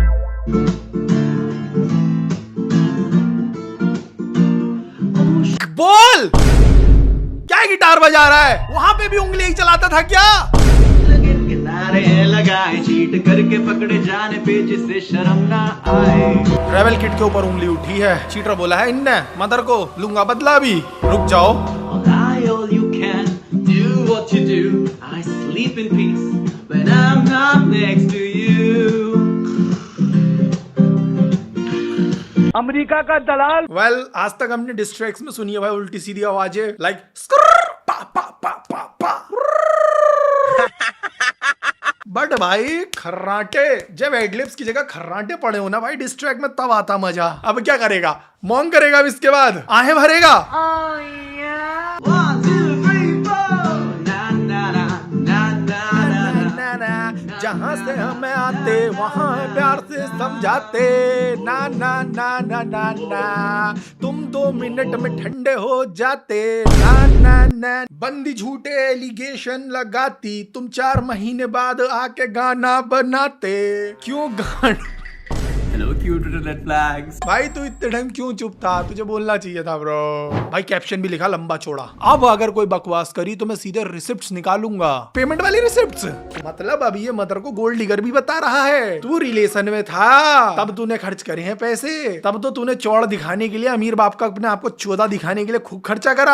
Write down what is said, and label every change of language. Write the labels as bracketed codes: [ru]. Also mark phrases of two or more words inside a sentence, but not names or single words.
[hi] बोल क्या गिटार बजा रहा है? वहां पे भी उंगली ही चलाता था क्या? लगे किनारे लगाए, चीट करके पकड़े जाने पे जिससे शर्म ना आए। [en] travel kit [hi] के ऊपर उंगली उठी है। चीटर बोला है इनने मदर को, लूंगा बदला भी। रुक जाओ। [en] All you can do what you do. I sleep in peace when I'm not next to you. [hi] अमेरिका का दलाल। वेल आज तक हमने डिस्ट्रैक्ट्स में सुनी है भाई उल्टी सीधी आवाजें, लाइक पा पा पा पा पा। बट भाई खर्राटे, जब एडलिप्स की जगह खर्राटे पड़े हो ना भाई डिस्ट्रैक्ट में, तब आता मजा। अब क्या करेगा? मॉन्ग करेगा अब इसके बाद, आहें भरेगा। [en] One, two, three, four. Na na na na na na. [hi] जहाँ से हमें आते वहाँ प्यार से समझाते। ना ना ना ना ना ना, तुम 2 मिनट में ठंडे हो जाते। ना ना ना, बंदी झूठे एलिगेशन लगाती, तुम 4 महीने बाद आके गाना बनाते। क्यों गाना? [en] Hello, cute little red flags. [hi] भाई तू इतने टाइम क्यों चुप था? तुझे बोलना चाहिए था ब्रो। भाई कैप्शन भी लिखा लंबा चौड़ा। अब अगर कोई बकवास करी तो मैं सीधे रिसिप्ट्स निकालूंगा, पेमेंट वाली रिसिप्ट्स। मतलब अभी ये मदर को [en] gold digger [hi] भी बता रहा है। तू रिलेशन में था तब तूने खर्च करे हैं पैसे, तब तो तूने चौड़ दिखाने के लिए, अमीर बाप का अपने आपको चौधा दिखाने के लिए खूब खर्चा करा।